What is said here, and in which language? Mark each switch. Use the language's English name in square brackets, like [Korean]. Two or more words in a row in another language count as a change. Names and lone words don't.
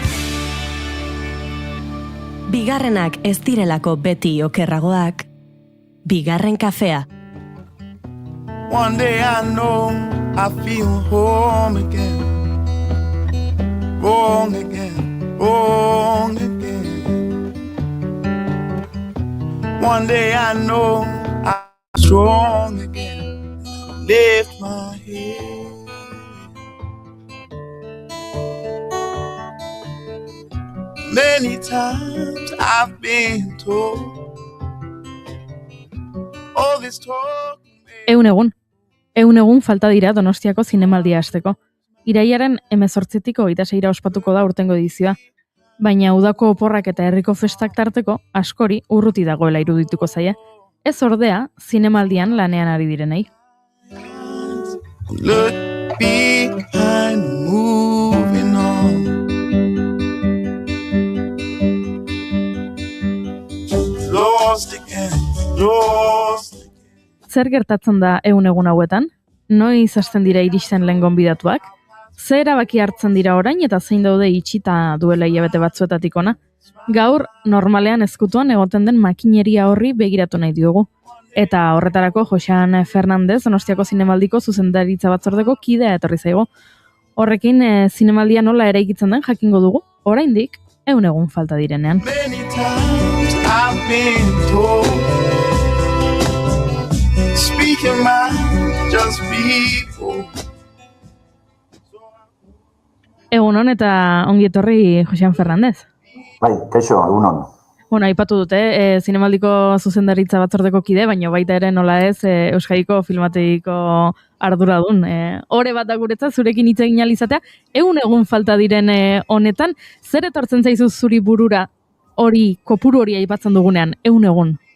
[Basque] Bigarrenak ez direlako beti okerragoak, Bigarren kafea. [English] One day I know I feel home again. Wrong again, wrong again. One day I know I'm strong again. Lift my head. Many times I've been told all this talk. [Basque] Ehun egun falta dira Donostiako zinemaldia hasteko. Irailaren 18tik 26 ospatuko da urtengo edizioa. Baina udako oporrak eta herriko festak tarteko askori urruti dagoela irudituko zaie. Ez ordea, zinemaldian lanean ari direnei. [English] Look behind, moving on. Lost again, lost. [Basque] Zer gertatzen da ehun egun hauetan? Noiz hasten dira iristen lehen gonbidatuak? Ze erabaki hartzen dira orain eta zein daude itxita duela hilabete batzuetatik ona? Gaur, normalean ezkutuan egoten den makineria horri begiratu nahi diogu. Eta horretarako Joxan Fernandez, Donostiako zinemaldiko zuzendaritza batzordeko kidea etorri zaigo. Horrekin zinemaldia nola eraikitzen den jakingo dugu, oraindik ehun egun falta direnean. [English] Many times I've been told, speaking mind, just people. [Basque] Egunon eta ongi etorri Joxan Fernandez. Bai, kaixo, egunon. Bueno, aipatu dute, zinemaldiko zuzendaritza batzordeko kide, baina baita ere nola ez Euskadiko filmategiko arduradun. Ore bat da guretzat, zurekin hitz egin ahal izatea, ehun egun falta diren honetan, zer etortzen zaizu zuri burura hori, kopuru hori aipatzen dugunean, ehun egun?